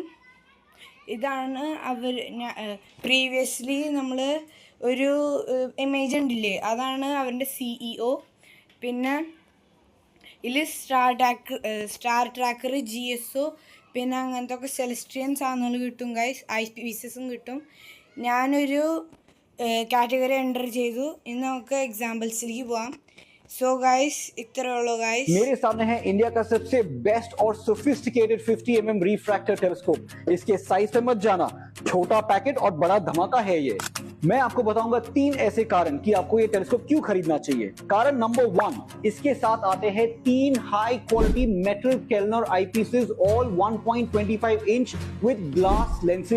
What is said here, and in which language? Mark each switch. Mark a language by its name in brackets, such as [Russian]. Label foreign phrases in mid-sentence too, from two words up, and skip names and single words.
[Malayalam] ഇതാണ് പ്രീവിയസ്ലി നമ്മൾ ഒരു ഇമേജ് ഉണ്ടില്ലേ, അതാണ് അവരുടെ CEO. പിന്നെ ഇതിൽ [English] star tracker [Malayalam] GSO പിന്നെ അങ്ങനത്തെ ഒക്കെ സെലസ്ട്രിയൻ സാധനങ്ങൾ കിട്ടും ഗൈസ്. IPCസും കിട്ടും. ഞാനൊരു കാറ്റഗറി എൻ്റർ ചെയ്തു. ഇന്ന് നമുക്ക് എക്സാമ്പിൾസിലേക്ക് പോവാം. [English] so guys [Hindi] इतना लो गाइस मेरे सामने है इंडिया का सबसे बेस्ट और सोफिस्टिकेटेड 50 mm [English] refractor telescope. [Hindi] इसके साइज पे मत जाना, छोटा पैकेट और बड़ा धमाका है ये. मैं आपको बताऊंगा 3 ऐसे कारण कि आपको ये टेलीस्कोप क्यों खरीदना चाहिए. कारण नंबर 1, इसके साथ आते हैं 3 [English] high quality metal Kellner eyepieces all 1.25 inch with glass lenses.